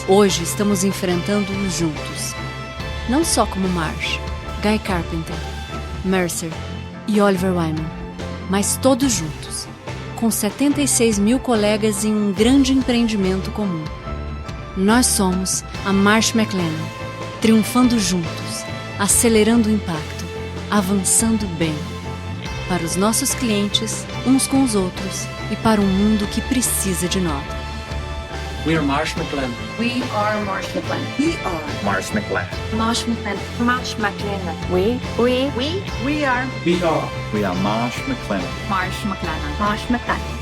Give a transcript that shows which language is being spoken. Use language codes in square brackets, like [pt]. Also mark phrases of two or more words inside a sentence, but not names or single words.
[pt] Hoje estamos enfrentando-os juntos. Não só como Marsh, Guy Carpenter, Mercer e Oliver Wyman, mas todos juntos, com 76 mil colegas em um grande empreendimento comum. Nós somos a Marsh McLennan, triunfando juntos, acelerando o impacto, avançando bem, para os nossos clientes, uns com os outros e para um mundo que precisa de nós. [en] We are Marsh McLennan. We are Marsh McLennan. We are Marsh McLennan. Marsh McLennan. Marsh McLennan. We are We are Marsh McLennan. Marsh McLennan. Marsh McLennan.